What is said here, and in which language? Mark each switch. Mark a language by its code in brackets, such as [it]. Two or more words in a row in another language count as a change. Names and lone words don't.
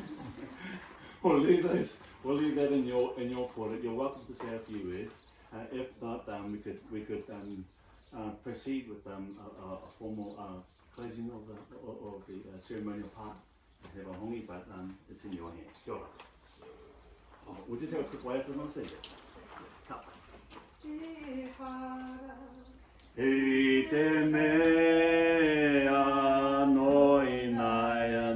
[en] We'll leave that in your court. You're welcome to say a few words. If not, we could proceed with a formal closing of the ceremonial part. We have a hongi, but it's in your hands. [mi] Kia ora. [en] We'll just have a quick way after I say that. Cup. I te mea noi nai